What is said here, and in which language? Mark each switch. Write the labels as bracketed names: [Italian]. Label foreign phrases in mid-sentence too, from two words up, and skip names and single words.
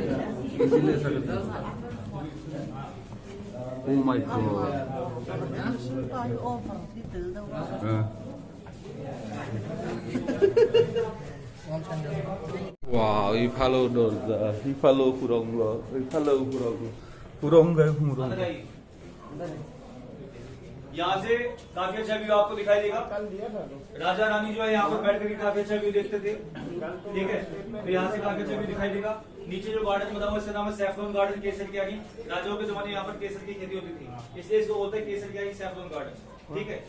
[English] Oh my God. [Assamese] Wow, ইফালেও দরজা, ইফালেও সুরঙ্গ, ইফালেও সুরঙ্গ, সুরঙ্গে সুরঙ্গ। [Hindi] यहाँ से काफी अच्छा व्यू आपको दिखाई देगा। राजा रानी जो है यहाँ पर बैठ करके काफी अच्छा व्यू देखते थे, ठीक है। तो यहाँ से काफी अच्छा व्यू दिखाई देगा। नीचे जो गार्डन बना हुआ है इसका नाम है [English] saffron garden, [Hindi] केसर की आगी। राजाओं के जमाने में यहाँ पर केसर की खेती होती थी, इसलिए इसको बोलते हैं केसर की आगी, [English] saffron garden, [Hindi] ठीक है।